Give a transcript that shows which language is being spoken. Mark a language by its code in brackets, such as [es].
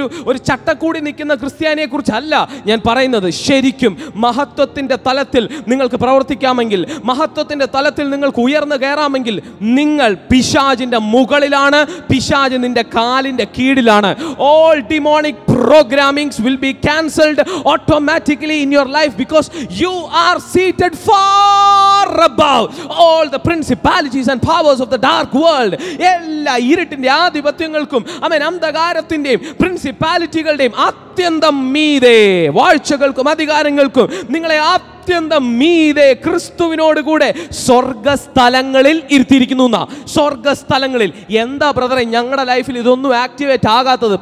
[ml] ഒരു ചട്ടക്കൂടി നിൽക്കുന്ന ക്രിസ്ത്യാനിയെ കുറിച്ചല്ല ഞാൻ പറയുന്നത്. ശരിക്കും മഹത്വത്തിന്റെ തലത്തിൽ നിങ്ങൾക്ക് പ്രവർത്തിക്കാമെങ്കിൽ, മഹത്വത്തിന്റെ തലത്തിൽ നിങ്ങൾക്ക് ഉയർന്നു കയറാമെങ്കിൽ നിങ്ങൾ പിശാചിന്റെ മുകളിലാണ്, പിശാച് നിന്റെ കാലിന്റെ കീഴിലാണ്. [en] All demonic programmings will be cancelled automatically in your life because you are seated far above all the principalities and powers of the dark world. [ml] എല്ലാ ഇരുട്ടിന്റെ ആധിപത്യങ്ങൾക്കും അന്ധകാരത്തിന്റെയും പ്രിൻസിപ്പാലിറ്റികളുടെയും അത്യന്തം മീതെ, വാഴ്ചകൾക്കും അധികാരങ്ങൾക്കും നിങ്ങളെ അത്യന്തം മീതെ ക്രിസ്തുവിനോട് കൂടെ സ്വർഗസ്ഥലങ്ങളിൽ ഇരുത്തിയിരിക്കുന്നു. സ്വർഗസ്ഥലങ്ങളിൽ എന്താ ബ്രദറെ ഞങ്ങളുടെ ലൈഫിൽ ഇതൊന്നും ആക്ടിവേറ്റ് ആകാത്തത്?